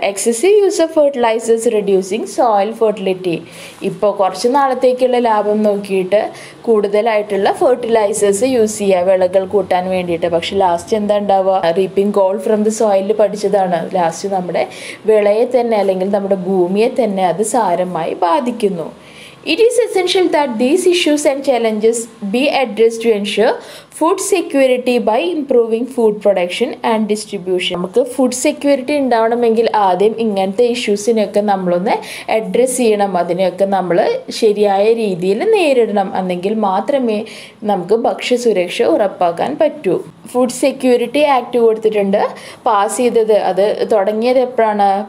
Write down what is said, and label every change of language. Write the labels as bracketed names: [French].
[English] excessive use of fertilisers reducing soil fertility, [Malayalam] ഇപ്പോൾ കുറച്ച് നാളത്തേക്കുള്ള ലാഭം നോക്കിയിട്ട് കൂടുതലായിട്ടുള്ള ഫെർട്ടിലൈസേഴ്സ് യൂസ് ചെയ്യുക വിളകൾ കൂട്ടാൻ വേണ്ടിയിട്ട്. പക്ഷെ ലാസ്റ്റ് എന്താ ഉണ്ടാവുക? റീപ്പിംഗ് ഗോൾഡ് ഫ്രം ദി സോയിലിൽ പഠിച്ചതാണ്. ലാസ്റ്റ് നമ്മുടെ വിളയെ തന്നെ അല്ലെങ്കിൽ നമ്മുടെ ഭൂമിയെ തന്നെ അത് സാരമായി ബാധിക്കുന്നു. [English] It is essential that these issues and challenges be addressed to ensure food security by improving food production and distribution. [Malayalam] നമുക്ക് ഫുഡ് സെക്യൂരിറ്റി ഉണ്ടാവണമെങ്കിൽ ആദ്യം ഇങ്ങനത്തെ ഇഷ്യൂസിനെയൊക്കെ നമ്മളൊന്ന് അഡ്രസ്സ് ചെയ്യണം, അതിനെയൊക്കെ നമ്മൾ ശരിയായ രീതിയിൽ നേരിടണം, എന്നെങ്കിൽ മാത്രമേ നമുക്ക് ഭക്ഷ്യസുരക്ഷ ഉറപ്പാക്കാൻ പറ്റൂ. ഫുഡ് സെക്യൂരിറ്റി ആക്ട് കൊടുത്തിട്ടുണ്ട്, പാസ് ചെയ്തത്, അത് തുടങ്ങിയത് എപ്പോഴാണ്?